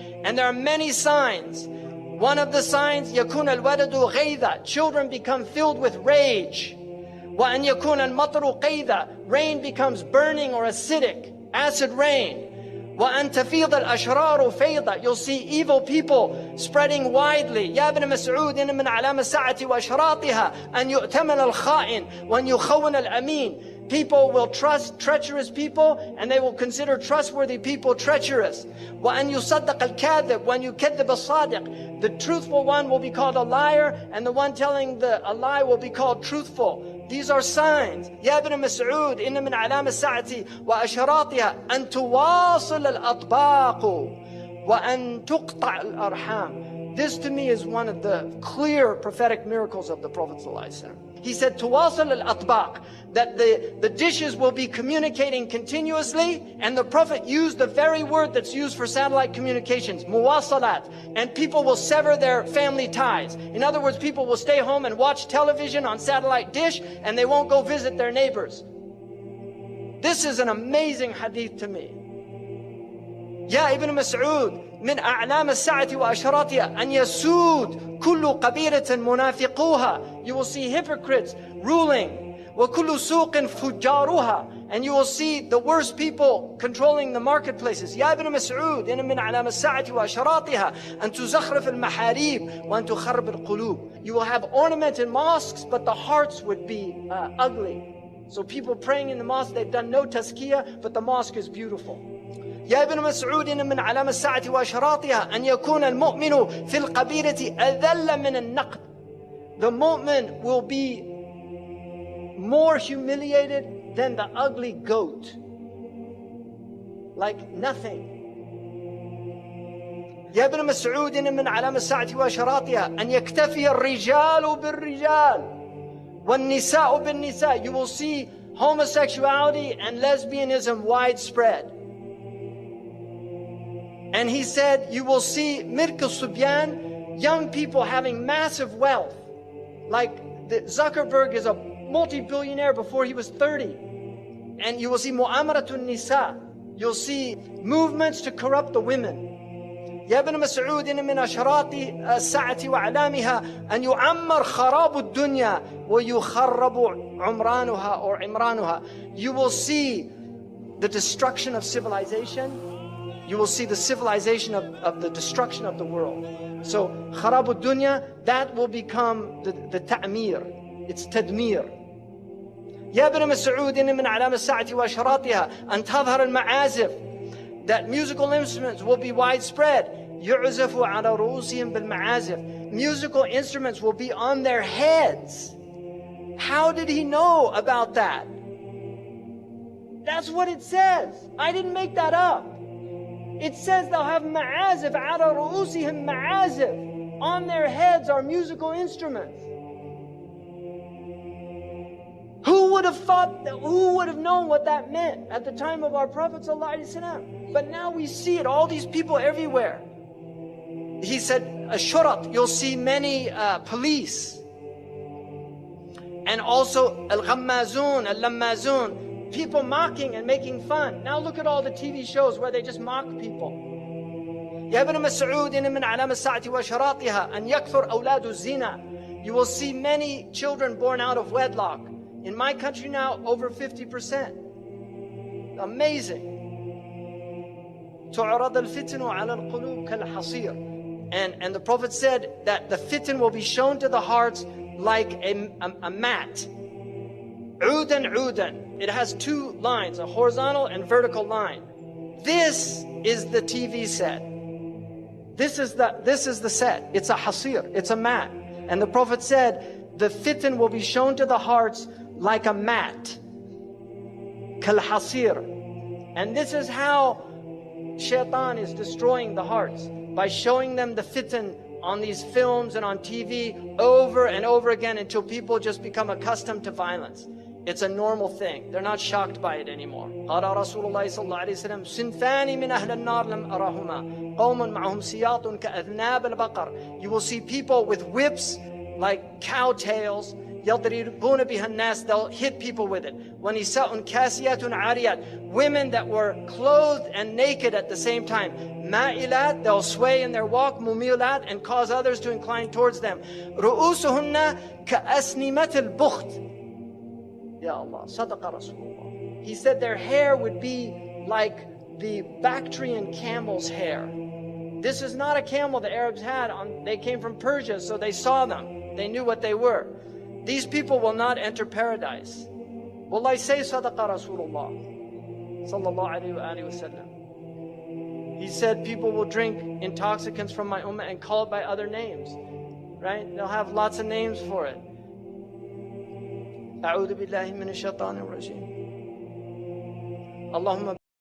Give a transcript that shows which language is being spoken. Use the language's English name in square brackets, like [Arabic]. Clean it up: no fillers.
[English] And there are many signs. One of the signs, [Arabic] يكون الولد غيظا, [English] children become filled with rage. [Arabic] وأن يكون المطر قيظا, [English] rain becomes burning or acidic, acid rain. [Arabic] وأن تفيض الأشرار فيضا, [English] you'll see evil people spreading widely. [Arabic] يا ابن مسعود إن من علامة الساعة وأشراطها أن يؤتمن الخائن وأن يخون الأمين. [English] People will trust treacherous people and they will consider trustworthy people treacherous. [Arabic] وأن يصدق الكاذب وأن يكذب الصادق. [English] The truthful one will be called a liar and the one telling a lie will be called truthful. These are signs. [Arabic] يا ابن مسعود إن من علامة الساعة وأشراطها أن تواصل الأطباق وأن تقطع الأرحام. [English] This to me is one of the clear prophetic miracles of the Prophet ﷺ. He said, [Arabic] تواصل الأطباق, [English] that the dishes will be communicating continuously, and the Prophet used the very word that's used for satellite communications, muwasalat, and people will sever their family ties. In other words, people will stay home and watch television on satellite dish, and they won't go visit their neighbors. This is an amazing hadith to me. [Arabic] يا ابن مسعود من أعلام الساعة وأشراطها أن يسود كل قبيلة منافقوها. [English] You will see hypocrites ruling. [Arabic] وكل سوق فجارها, [English] and you will see the worst people controlling the marketplaces. [Arabic] يا ابن مسعود إن من علام الساعة وأشراطها أن تزخرف المحاريب وأن تخرب القلوب. [English] You will have ornamented mosques, but the hearts would be ugly. So people praying in the mosque, they've done no tazkiyah, but the mosque is beautiful. [Arabic] يا ابن مسعود إن من علامة الساعة وأشراطها أن يكون المؤمن في القبيلة أذل من النقد. [English] The mu'min will be more humiliated than the ugly goat. Like nothing. [Arabic] يا ابن مسعود إن من علامة الساعة وأشراطها أن يكتفي الرجال بالرجال والنساء بالنساء. [English] You will see homosexuality and lesbianism widespread. And he said, you will see [Arabic] Mirk al-Subyan, [English] young people having massive wealth. Like Zuckerberg is a multi-billionaire before he was 30. And you will see [Arabic] Mu'amaratun Nisa. [English] You'll see movements to corrupt the women. [Arabic] يا ابن مسعود إن من أشراط الساعة وأعلامها أن يعمر خراب الدنيا ويخرب عمرانها or عمرانها. [English] You will see the destruction of civilization. You will see the civilization of the destruction of the world. So, [Arabic] kharabu dunya, [English] that will become the ta'mir. It's tadmir. يا ابن مسعود إن من علامة الساعة وأشراطها أن تظهر المعازف. That musical instruments will be widespread. [Arabic] يعزف على رؤوسهم بالمعازف. [English] Musical instruments will be on their heads. How did he know about that? That's what it says. I didn't make that up. It says they'll have ma'azif, [Arabic] ala ru'usihim ma'azif. [English] On their heads are musical instruments. Who would have thought that, who would have known what that meant at the time of our Prophet ﷺ? But now we see it, all these people everywhere. He said, ashurat, you'll see many police. And also [Arabic] al-ghammazun, al-lammazun. [English] People mocking and making fun. Now look at all the TV shows where they just mock people. [Arabic] يا ابن مسعود إن من علامة الساعة وأشراطها أن يكثر أولاد الزنا. [English] You will see many children born out of wedlock. In my country now, over 50%. Amazing. [Arabic] تعرض الفتن على القلوب كالحصير. [English] And the Prophet said that the fitan will be shown to the hearts like a mat. [Arabic] عودا عودا. [English] It has two lines, a horizontal and vertical line. This is the TV set. This is the set. It's a hasir. It's a mat. And the Prophet said, the fitan will be shown to the hearts like a mat. [Arabic] Kal hasir. [English] And this is how shaitan is destroying the hearts. By showing them the fitan on these films and on TV over and over again until people just become accustomed to violence. It's a normal thing. They're not shocked by it anymore. [Arabic] قال رسول الله صلى الله عليه وسلم صنفان من أهل النار لم أرهما قوم معهم سياط كأذناب البقر. [English] You will see people with whips like cow tails. [Arabic] يضربون بها الناس. [English] They'll hit people with it. [Arabic] ونساء كاسيات عاريات. [English] Women that were clothed and naked at the same time. [Arabic] مائلات, [English] they'll sway in their walk. [Arabic] مميلات, [English] and cause others to incline towards them. [Arabic] رؤوسهن كأسنمة البخت. Ya Allah, Sadaqa Rasulullah. [English] He said their hair would be like the Bactrian camel's hair. This is not a camel the Arabs had. They came from Persia, so they saw them. They knew what they were. These people will not enter paradise. Will I say [Arabic] Sadaqa Rasulullah sallallahu alayhi wa sallam? [English] He said people will drink intoxicants from my ummah and call it by other names. Right? They'll have lots of names for it. [Arabic] أعوذ بالله من الشيطان الرجيم. اللهم